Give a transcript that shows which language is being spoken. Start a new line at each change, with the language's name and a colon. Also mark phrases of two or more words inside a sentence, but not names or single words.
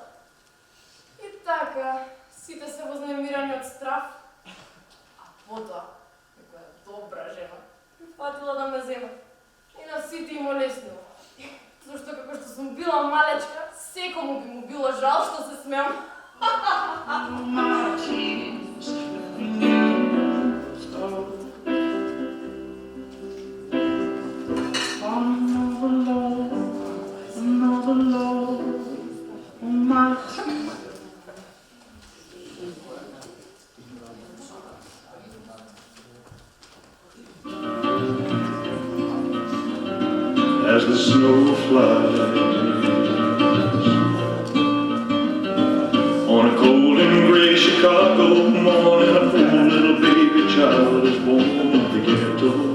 Macedonian: И така, сите се вознемирани од страф. А потоа, некоја добра жена, фатила да ме зема. И на сите им олеснила. Зашто како што сум била малечка, секому би му било жал што се смеам.
English: My tears stole another load on my teeth. As the snow flies on a cold and gray Chicago morning, a poor little baby child is born in the ghetto.